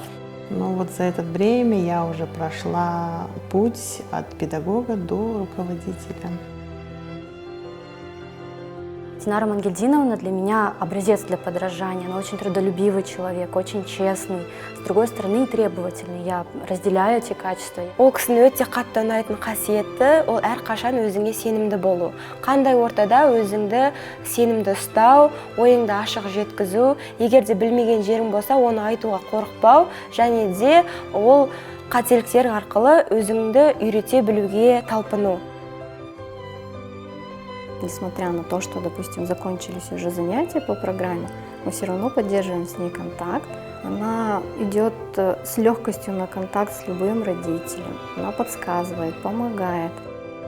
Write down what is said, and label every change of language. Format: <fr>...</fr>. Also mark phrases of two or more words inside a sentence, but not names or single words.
<ru>Но вот за это время я уже прошла путь от педагога до руководителя. Динара Мангельдиновна для меня образец для подражания. Она очень трудолюбивый человек, очень честный, с другой стороны и требовательный. Я разделяю эти качества.</ru> <kk>Ол кісінің өте қатты ұнайтын қасиеті, ол әрқашан өзіңе сенімді болу. Қандай ортада өзіңді сенімді ұстау, ойыңды ашық жеткізу, егер де білмеген жерің болса, оны айтуға қорықпау, және де ол қателіктер арқылы өзіңді үйрете білуге талпыну.</kk> <ru>Несмотря на то, что, допустим, закончились уже занятия по программе, мы все равно поддерживаем с ней контакт. Она идет с легкостью на контакт с любым родителем. Она подсказывает, помогает.</ru>